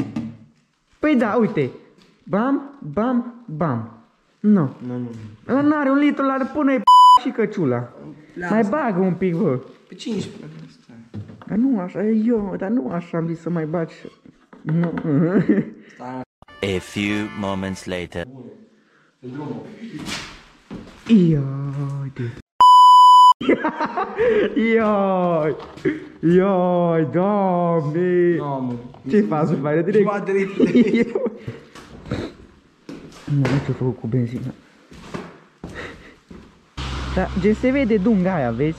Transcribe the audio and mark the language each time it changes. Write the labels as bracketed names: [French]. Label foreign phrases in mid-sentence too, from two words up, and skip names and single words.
[Romanian] Păi da, uite. Bam, bam, bam. Nu. Nu. Ăla nu are 1 litru, l-ar pune și căciula. Mai bagă un pic, bă. Pe 15. Dar nu așa, dar nu așa am zis să mai bagi. Nu. [English] A few moments later. [Romanian] Ioi. Ioi, Doamne. No, mă. Ce faci, mai direct? Jumătate de litru. Nu știu ce-a făcut cu benzină. Dar gen se vede dunga aia, vezi?